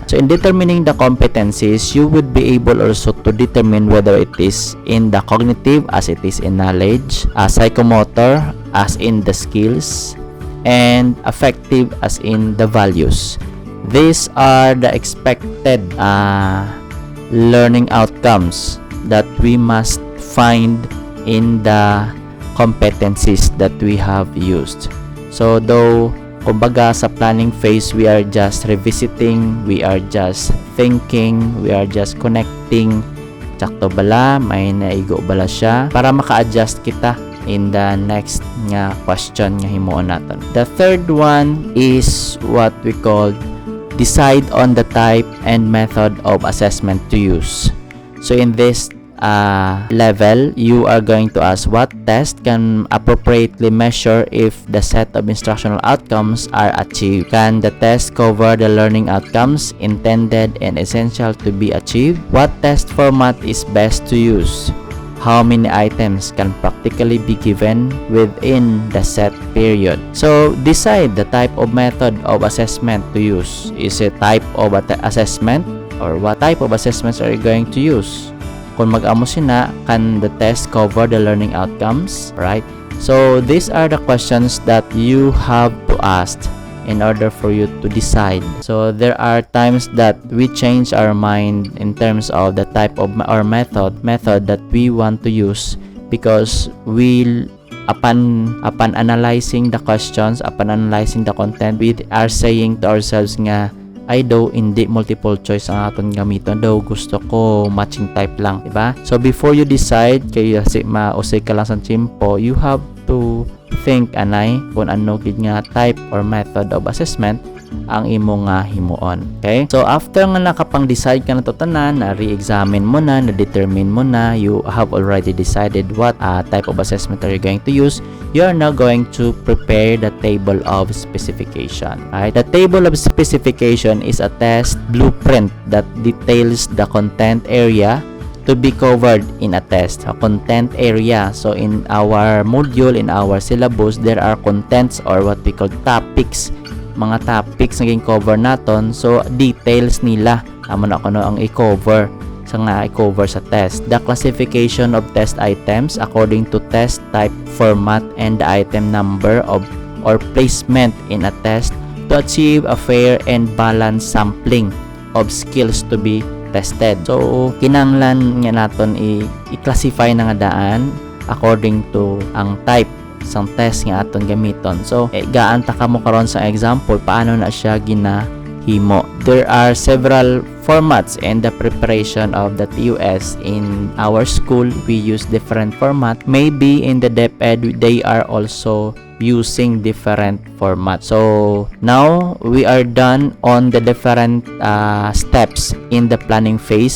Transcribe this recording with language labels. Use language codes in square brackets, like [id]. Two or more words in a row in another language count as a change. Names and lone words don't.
[en] So in determining the competencies, you would be able also to determine whether it is in the cognitive, as it is in knowledge, psychomotor, as in the skills, and affective, as in the values. These are the expected learning outcomes that we must find in the competencies that we have used. So though [hil] kumbaga sa [en] planning phase, we are just revisiting, we are just thinking, we are just connecting, [hil] sakto bala, may naigo bala siya, para maka-adjust kita [en] in the next [hil] nga question nga himuon naton. [en] The third one is what we call decide on the type and method of assessment to use. So in this level, you are going to ask what test can appropriately measure if the set of instructional outcomes are achieved. Can the test cover the learning outcomes intended and essential to be achieved? What test format is best to use? How many items can practically be given within the set period? So decide the type of method of assessment to use. Is it type of assessment, or what type of assessments are you going to use? [hil] Kung mag-amo sina, [en] can the test cover the learning outcomes? Right? So these are the questions that you have to ask in order for you to decide. So there are times that we change our mind in terms of the type of or method that we want to use, because upon analyzing the questions, upon analyzing the content, we are saying to ourselves [hil] nga, ay daw hindi [en] multiple choice [hil] ang aton gamiton, daw gusto ko [en] matching type [hil] lang, diba? [en] So before you decide [hil] kaya mausay ka lang sa chimpo, [en] you have to think [hil] anay kung ano gid nga [en] type or method of assessment [hil] ang imo nga himuon. [en] Okay? [hil] So after nga nakapang-decide ka na to tanan, na re-examine mo na, na-determine mo na, [en] you have already decided what type of assessment are you going to use, you are now going to prepare the table of specification. Right? The table of specification is a test blueprint that details the content area to be covered in a test. A content area. So in our module, in our syllabus, there are contents or what we call topics. [hil] Mga topics naging cover naton. So details nila amo na kuno ang i-cover sa test. [en] The classification of test items according to test type, format, and the item number of or placement in a test to achieve a fair and balanced sampling of skills to be tested. [hil] So kinahanglan nga naton i-classify na nga daan [en] according to [hil] ang type sang test nga aton gamiton. So gaan ta kamo karon sa example paano na siya ginahimo. [en] There are several formats in the preparation of the TUS. In our school, we use different format. Maybe in the DepEd, they are also using different format. So now we are done on the different steps in the planning phase.